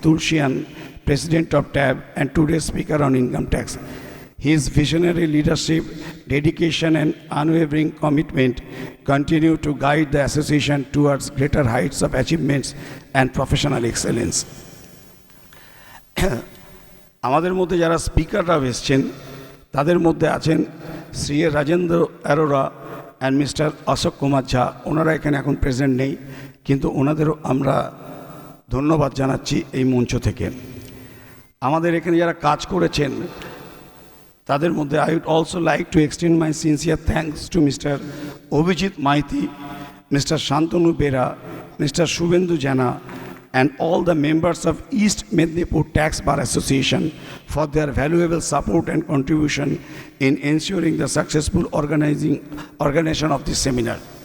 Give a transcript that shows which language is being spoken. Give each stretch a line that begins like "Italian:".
English: Tulsian, President of Taab and today's Speaker on Income Tax. His visionary leadership, dedication and unwavering commitment continue to guide the association towards greater heights of achievements and professional excellence.
Bangla: আমাদের মধ্যে যারা স্পিকাররা এসেছেন তাদের মধ্যে আছেন Shri Rajendra Arora and mister Ashok Kumar ঝা। ওনারা এখানে এখন প্রেজেন্ট নেই, কিন্তু ওনাদেরও আমরা ধন্যবাদ জানাচ্ছি এই মঞ্চ থেকে। আমাদের এখানে যারা কাজ করেছেন তাদের মধ্যে
English: I would also like to extend my sincere thanks to Mr. Abhijit Maiti, Mr. Shantanu Bera, Mr. Shubhendu Jana, and all the members of East Mednipur Tax Bar Association for their valuable support and contribution in ensuring the successful organization of this seminar.